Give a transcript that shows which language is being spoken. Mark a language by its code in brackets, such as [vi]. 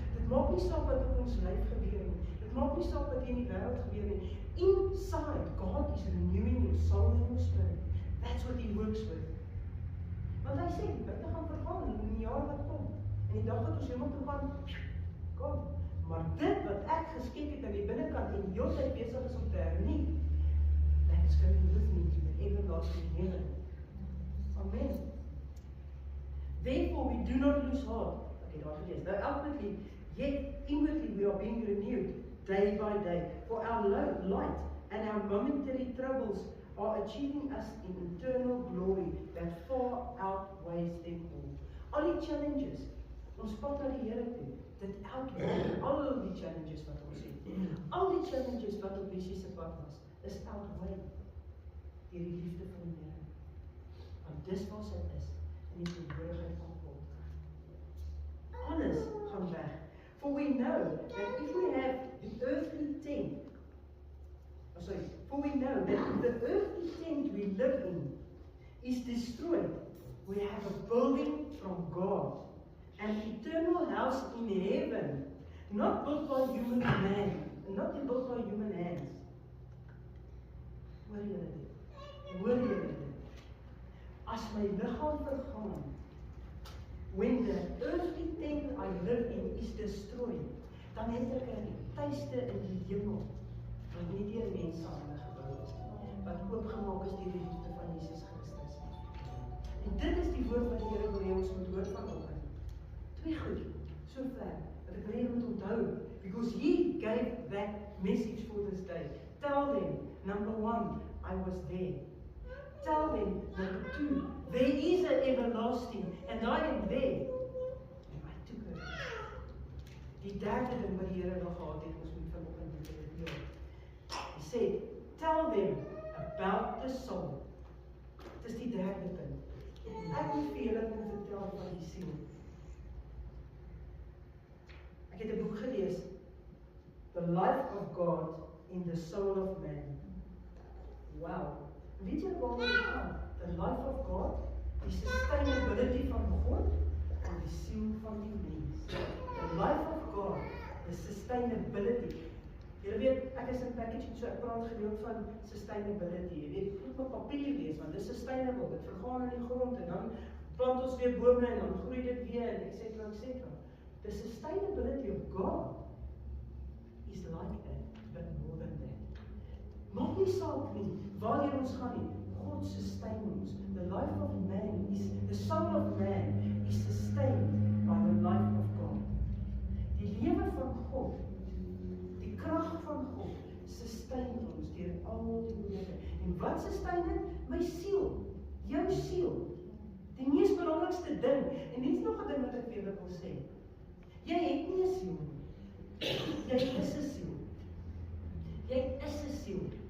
[af] Dit maak nie saak wat op ons lyf gebeur nie. Dit maak nie saak wat in die wêreld gebeur nie. [en] Inside, God is renewing your soul and your spirit. That's what He works with. [af] Want hy sê, die buite gaan vergaan in die jaar wat kom. En die dag wat ons hemel toe gaan, kom. Maar dit wat ek geskep het aan die binnekant en die hele tyd besig is om te hernie, [en] that is coming with me to the everlasting heaven. [af] Amen. [en] Therefore we do not lose heart. Okay, [af] daar gelees. [en] Though outwardly, yet inwardly we are being renewed day by day. For our light and our momentary troubles are achieving us in eternal glory that far outweighs them all. [af] Al die challenges, ons pad na die Here toe, dit outweigh al die challenges wat ons het. Al die challenges wat op Lisie se pad was, is outweigh deur die liefde van die Here. Want dis wat sy is in die teenwoordigheid van God. Alles gaan weg. [en] For we know that if we have the earthly tent, for we know that if the earthly tent we live in is destroyed, we have a building from God, an eternal house in heaven, not built by human man, not built by human hands. [af] Hoor julle dit? Hoor julle dit? As my liggaam vergaan, [en] when the earthly tent I live in is destroyed, [af] dan het ek 'n tuiste in die hemel, wat nie deur mense hande gebou is, wat oopgemaak is deur die liefde van Jesus Christus. En dit is die woord wat die Here wil hê ons moet hoor vanoggend. Twee goed, so ver, dat ek wil hê moet onthou, [en] because He gave that message for this day. Tell them, number 1, I was there. Tell them, number 2, there is an everlasting, and I am there. And I took it. [af] Die derde ding wat die Here nog gehad het, ons moet vanoggend met hulle deel. Hy sê, [en] tell them about the soul. [af] Dit is die derde ding. Ek moet vir julle vertel van die siel. Ek het 'n boek gelees, The Life of God in the Soul of Man. Wow. Weet jy waaroor dit gaan? [en] The life of God, [af] die sustainability van God en die siel van die mens. [en] The life of God, the sustainability. [af] Jy weet, ek is in packaging, so ek praat gereeld van sustainability. Jy weet, dit moet op papier wees, want dit is sustainable. Dit vergaan in die grond en dan plant ons weer bome en dan groei dit weer, etc. etc. [en] The sustainability of God is like that, but more than that. [af] Maak nie saak nie, waarheen ons gaan nie. God sustain ons. [en] The life of man is, the soul of man is sustained by the life of God. [af] Die lewe van God, die krag van God, sustain ons deur al die moeilike. En wat sustain dit? My siel, jou siel. Die mees belangrikste ding, en dit is nog 'n ding wat ek vir julle wil sê. Jy het nie 'n siel nie. Jy is 'n siel. Jy is 'n siel.